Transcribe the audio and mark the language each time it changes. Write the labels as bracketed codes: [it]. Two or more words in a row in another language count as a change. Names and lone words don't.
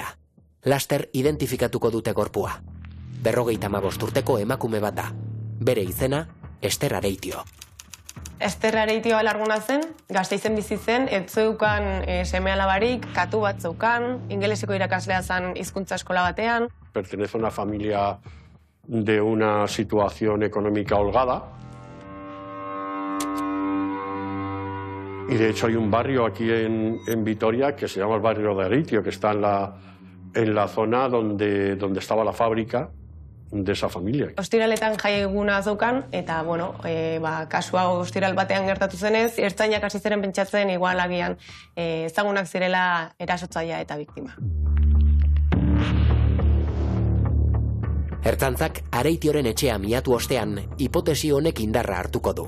[eu] Laster identifikatuko dute gorpua. 55 urteko emakume bat da. Bere izena, Ester Areitio. Ester Areitio alarguna zen, Gasteizen bizi zen, ez zeukan seme-alabarik, katu bat zeukan, ingeleseko irakaslea zen hizkuntza eskola batean. [es] Pertenece a una familia de una situación económica holgada. Y de hecho hay un barrio aquí en Vitoria que se llama el barrio de Areitio, que está en la zona donde estaba la fábrica de esa familia. [eu] Ostiraletan jai eguna zeukan, eta, kasu hau ostiral batean gertatu zenez, ertzainak hasi ziren pentsatzen igual agian ezagunak zirela erasotzailea eta biktima. Ertzaintzak Areitioren etxea miatu ostean, hipotesi honek indarra hartuko du.